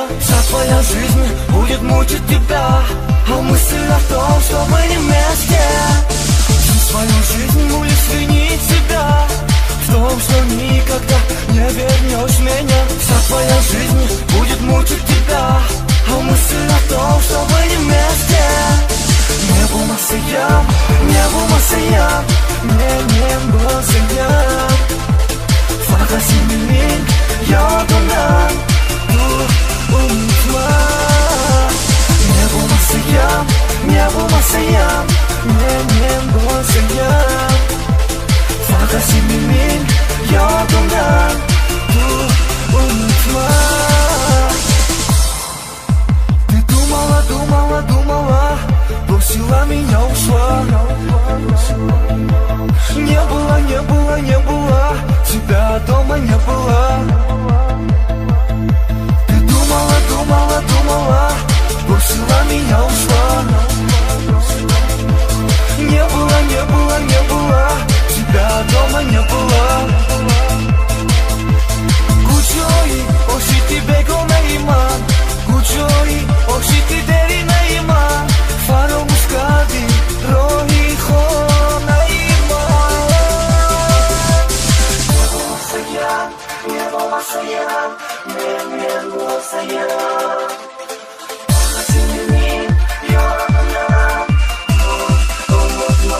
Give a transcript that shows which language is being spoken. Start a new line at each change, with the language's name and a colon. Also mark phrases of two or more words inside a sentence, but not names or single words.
Russian: Вся твоя жизнь будет мучить тебя, а мысль о том, что мы не вместе. Всю свою жизнь будешь винить себя в том, что никогда не вернешь меня. Вся твоя жизнь будет мучить тебя, а мысль о том, что мы не вместе.
Uzbek: Не bo'lmasayam, ne bo'lmasayam, men bo'lsayam, faqat seni men yodimdan unutma. Ne bo'lmasayam, ne bo'lmasayam, men bo'lsayam, faqat seni men yodimdan unutma.
Russian: Ты думала, думала, думала, бросила меня, ушла. Не было, не было, не было, тебя дома не было. Ты думала, думала, думала, бросила меня, ушла. Не было, не было, не было, тебя дома не было.
Tajik: Kuchoy, oshiti begonayman, kuchoy, oshiti derinayman, faromush kardi rohi khonayman.
Uzbek: Ne bo'lmasayam, men bo'lsayam, seni men yodimdan unutma.